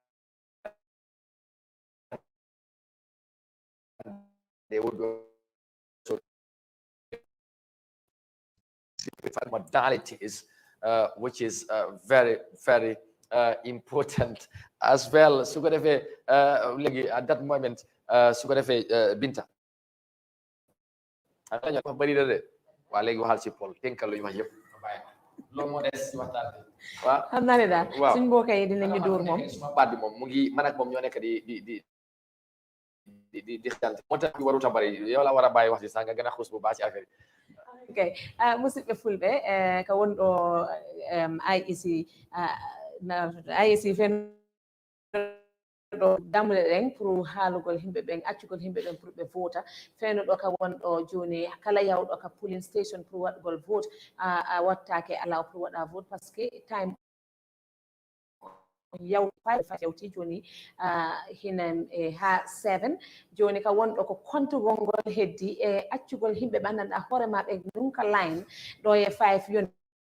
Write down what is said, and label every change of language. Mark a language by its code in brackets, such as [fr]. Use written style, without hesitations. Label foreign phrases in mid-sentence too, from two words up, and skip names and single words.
[en] They would also modalities, which is very, very important as well. So at that moment, Binta. [wo] xam naa ne daal suñ mbokk yi dinañu dóor moom baat bi moom mu ngi man ak moom ñoo nekk di xel moo tax bi warut a bari yow la war a bàyyi wax ji sax nga gën a xuus bu baax ci affaire yi. [ff] Okay, musidɓe fulɓe ko wonɗo IEC fen ɗo dammuɗe ɗen pour haalugol himɓe ɓen accugol himɓe ɓen pour ɓe vota feno ɗo ka wonɗo joni kala yawɗo ka [en] polling station [ff] pour waɗgol vote a wattake alaw pour waɗa vote [fr] par ce que [ff] time yaw yawti joni hinen ha 7 joni ka wonɗo ko kontugol ngol heddi e accugol himɓe ɓe anndanɗa hoorema ɓe nunka line ɗo e 5 yoni